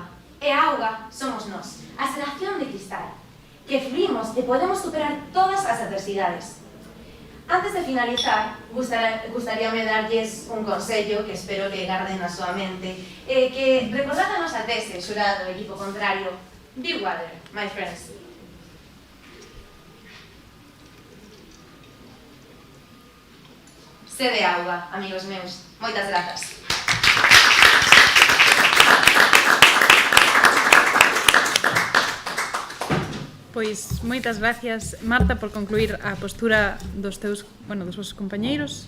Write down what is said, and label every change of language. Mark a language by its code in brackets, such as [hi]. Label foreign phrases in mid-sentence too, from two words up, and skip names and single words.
[gl] E a auga somos nós, a xeración de cristal, que fluimos e podemos superar todas as adversidades. Antes de finalizar, gustaríame darlles un consello que espero que garden na súa mente, que recordad a nosa tese, xurado, equipo contrario: [en] Big Water, my friends. [gl] Sede auga, amigos meus. Moitas grazas. Pois moitas gracias, Marta, por concluir a postura dos teus, dos vosos compañeiros.